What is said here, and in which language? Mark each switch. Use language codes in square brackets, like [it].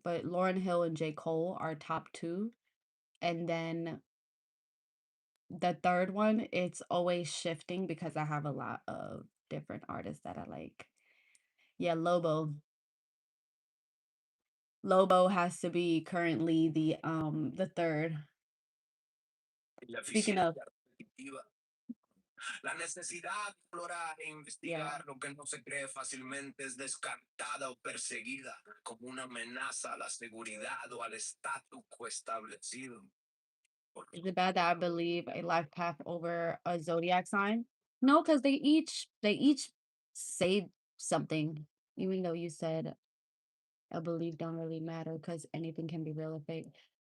[en] But Lauren Hill and J. Cole are top 2. And then the third one, it's always shifting because I have a lot of different artists that I like. Yeah, Lobo. Lobo has to be currently the third. Speaking of [es] La necesidad de explorar e investigar lo que no se cree fácilmente es descartada o perseguida como una amenaza a la seguridad o al estatus quo establecido. [en] Is it bad that I believe a life path over a zodiac sign? No, because they each say something, even though you said a belief don't really matter because anything can be real or fake.